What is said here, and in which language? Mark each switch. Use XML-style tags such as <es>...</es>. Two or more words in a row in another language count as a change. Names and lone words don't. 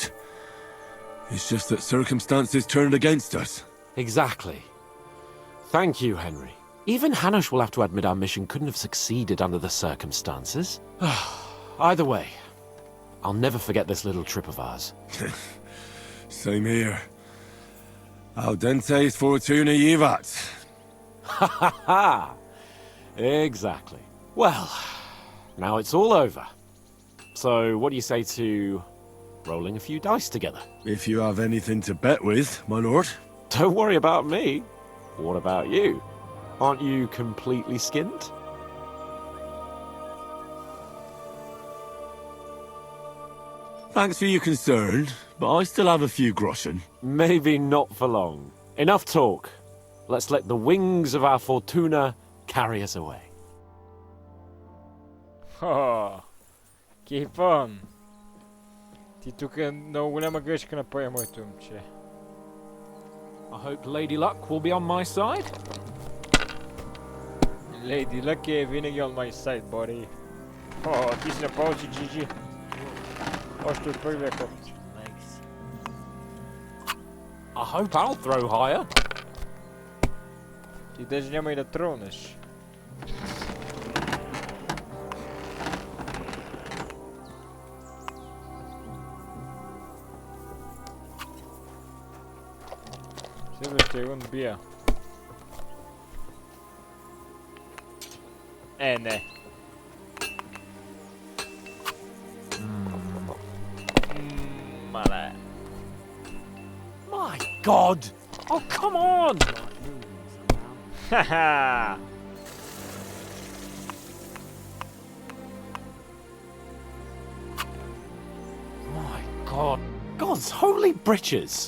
<en>It's just that circumstances turned against us. Exactly. Thank you, Henry. Even Hanush will have to admit our mission couldn't have succeeded under the circumstances. Either way, I'll never forget this little trip of ours. Same here.</en> <la>Al dentes fortuna jivat.</la> <en>Ha ha ha! Exactly. Well, now it's all over. So, what do you say to rolling a few dice together? If you have anything to bet with, my lord. Don't worry about me. What about you? Aren't you completely skinned? Thanks for your concern, but I still have a few groschen. Maybe not for long. Enough talk. Let's let the wings of our fortuna carry us away. Oh, keep on.</en> <bg>Ти тук много голяма грешка направи, моето момче.</bg> <en>I hope Lady Luck will be on my side. Lady Luck</en> <bg>е винаги</bg> <en>on my side, buddy.</en> <bg>О, ти си направо си GG. Още от първия ход.</bg> <en>I hope I'll throw higher.</en> <bg>Ти даже няма и да тронеш. Следващия рунд бия. Не. Мале.</bg> <en>My God! Oh, come on! Haha! My God. God's holy britches!</en>